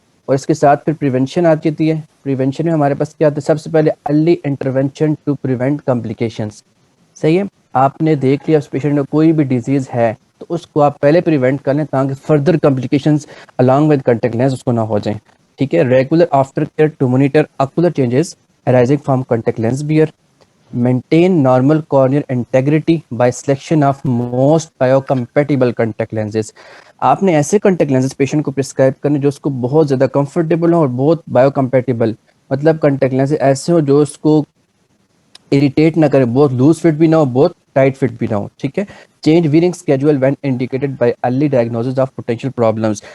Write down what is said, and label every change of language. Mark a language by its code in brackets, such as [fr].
[ur] اور اس کے ساتھ پھر پریونشن آ جاتی ہے. پریونشن میں ہمارے پاس کیا آتا ہے, سب سے پہلے [en] Early intervention to prevent complications. [ur] صحیح ہے. آپ نے دیکھ لیا اس پیشنٹ میں کوئی بھی ڈیزیز ہے تو اس کو آپ پہلے پریونٹ کر لیں تاکہ further complications [en] along with contact lens [ur] اس کو نہ ہو جائیں. ٹھیک ہے. [en] Regular after care to monitor ocular changes arising from contact lens wear. Maintain normal corneal integrity by selection of most biocompatible contact lenses. [ur] آپ نے ایسے کانٹیکٹ لینسز پیشنٹ کو prescribe کرنے جو اس کو بہت زیادہ کمفرٹیبل ہوں اور بہت بایو کمپیٹیبل, مطلب کانٹیکٹ لینسز ایسے ہوں جو اس کو اریٹیٹ نہ کرے, بہت لوز فٹ بھی نہ ہو بہت ٹائٹ فٹ بھی نہ ہو. ٹھیک ہے. [en] Change wearing schedule when indicated by early diagnosis of potential problems.